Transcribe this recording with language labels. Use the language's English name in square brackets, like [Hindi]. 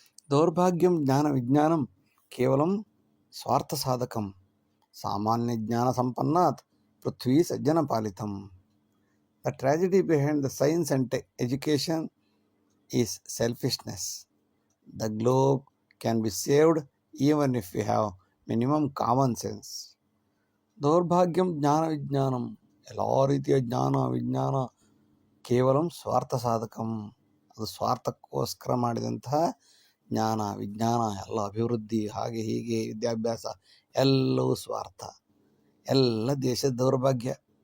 [Sanskrit] ದೌರ್ಭಾಗ್ಯಂ ಜ್ಞಾನ ವಿಜ್ಞಾನಂ ಕೇವಲಂ ಸ್ವಾರ್ಥ ಸಾಧಕಂ ಸಾಮಾನ್ಯ ಜ್ಞಾನ ಸಂಪನ್ನಾತ್ ಪೃಥ್ವಿ ಸಜ್ಜನ ಪಾಲಿತಂ. [English] The tragedy behind the science and education is selfishness. The globe can be saved even if we have minimum common sense. [Sanskrit] ದೌರ್ಭಾಗ್ಯಂ ಜ್ಞಾನ ವಿಜ್ಞಾನಂ, [Kannada] ಎಲ್ಲ ರೀತಿಯ ಜ್ಞಾನ ವಿಜ್ಞಾನ [Sanskrit] ಕೇವಲಂ ಸ್ವಾರ್ಥ ಸಾಧಕಂ, [Kannada] ಅದು ಸ್ವಾರ್ಥಕ್ಕೋಸ್ಕರ ಮಾಡಿದಂತಹ ಜ್ಞಾನ ವಿಜ್ಞಾನ, ಎಲ್ಲ ಅಭಿವೃದ್ಧಿ ಹಾಗೆ ಹೀಗೆ ವಿದ್ಯಾಭ್ಯಾಸ ಎಲ್ಲವೂ ಸ್ವಾರ್ಥ, ಎಲ್ಲ ದೇಶದ ದೌರ್ಭಾಗ್ಯ.